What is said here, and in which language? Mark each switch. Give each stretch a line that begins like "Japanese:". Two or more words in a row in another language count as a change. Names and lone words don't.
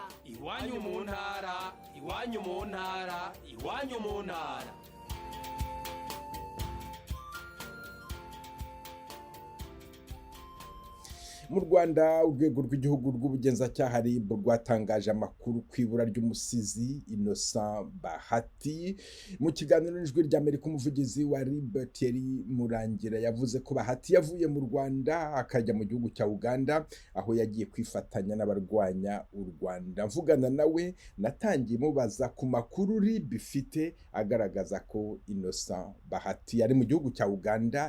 Kinyarwanda: Iwanyu mu ntara, iwanyu mu ntara, iwanyu mu ntara. Mu Rwanda, urwego rw'igihugu rw'ubugenzacyaha rwatangaje amakuru ku ibura ry'umusizi Innocent Bahati. Mu kiganiro n'Ijwi ry'Amerika, umuvugizi wa Thierry murangira yavuze ko Bahati yavuye mu Rwanda akajya mu gihugu cya Uganda, aho yagiye kwifatanya n'abarwanya u Rwanda. Mvugana nawe natangiye mubaza ku makuru bifite agaragaza ko Innocent Bahati ari mu gihugu cya Uganda.